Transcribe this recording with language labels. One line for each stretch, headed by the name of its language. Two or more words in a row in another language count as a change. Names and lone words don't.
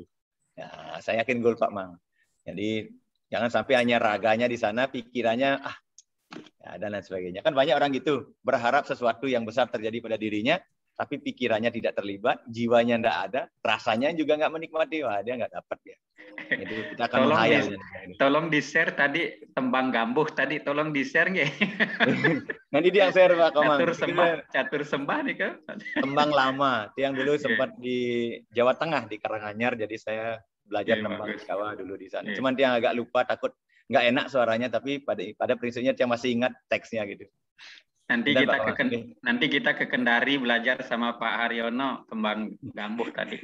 Indonesian: Ya, saya yakin goal Pak Mang. Jadi jangan sampai hanya raganya di sana, pikirannya ya, dan lain sebagainya. Kan banyak orang gitu berharap sesuatu yang besar terjadi pada dirinya, tapi pikirannya tidak terlibat, jiwanya tidak ada, rasanya juga nggak menikmati, wah dia nggak dapat ya. Jadi kita akan menghayal. Tolong di-share tadi tembang gambuh tadi, tolong di-share nggih. Nanti dia yang share Pak Komang. Catur sembah nih kan. Tembang lama, itu yang dulu sempat di Jawa Tengah di Karanganyar, jadi saya belajar tembang Jawa dulu di sana. Cuman dia agak lupa, takut nggak enak suaranya, tapi pada prinsipnya dia masih ingat teksnya gitu. Nanti kita ke Kendari belajar sama Pak Haryono tembang gambuh tadi.